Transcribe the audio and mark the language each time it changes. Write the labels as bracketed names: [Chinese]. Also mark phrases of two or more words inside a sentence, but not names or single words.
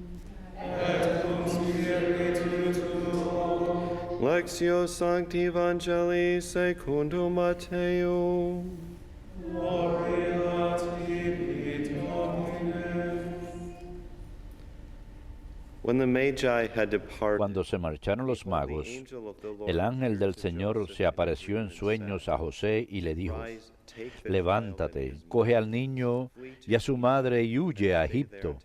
[Latin] Et cum spiritu tuo. Lectio Sancti Evangelii secundum Mateo. Gloria tibi, Domine. [Spanish] Cuando se marcharon los magos, el ángel del Señor se apareció en sueños a José y le dijo: Levántate, coge al niño y a su madre y huye a Egipto.